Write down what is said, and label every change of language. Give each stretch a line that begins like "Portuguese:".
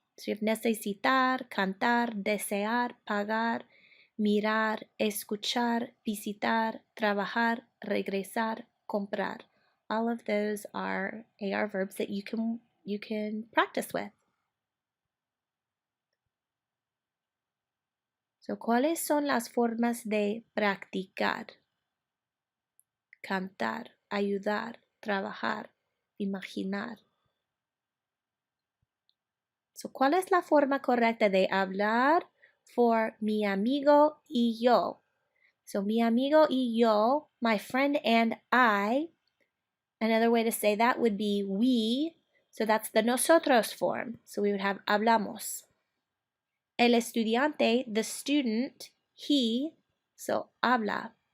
English: So you have necesitar, cantar, desear, pagar, mirar, escuchar, visitar, trabajar, regresar, comprar. All of those are AR verbs that you can practice with.
Spanish: So, ¿cuáles son las formas de practicar? Cantar, ayudar, trabajar, imaginar. So, ¿cuál es la forma correcta de hablar for mi amigo y yo?
English: So,
Spanish: mi amigo y yo,
English: my friend and I. Another way to say that would be we. So that's the nosotros form. So we would have hablamos.
Spanish: El estudiante,
English: the student, he, so habla.